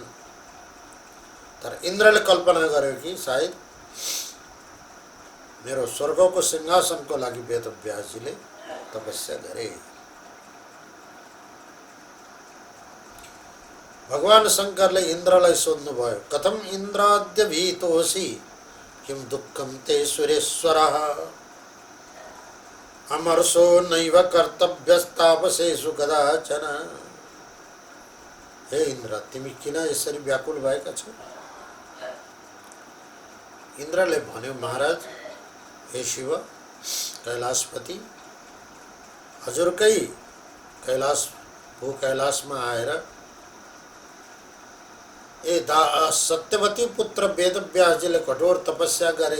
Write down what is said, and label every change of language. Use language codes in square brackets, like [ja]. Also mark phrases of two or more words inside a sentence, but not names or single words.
[ne] तर इन्द्रले कल्पना गर्यो कि सायद मेरो स्वर्गको सिंहासनको लागि वेदव्यासजीले तपस्या गरे। भगवान शंकरले इन्द्रलाई सोध्नुभयो, [sa] कथम इन्द्राद्य भीतोऽसि किम दुःखम ते सुरेश्वरः अमर्षो नैव कर्तव्यस्तापसेषु कदाचन। [ne] हे इन्द्र, तिमी किन यसरी व्याकुल भएका छौ? इन्द्रले भन्यो, महाराज, हे शिव कैलाशपति, हजुरकै कैलाश भू कैलाशमा आएर सत्यवती पुत्र वेदव्यासजीले कठोर तपस्या गरे।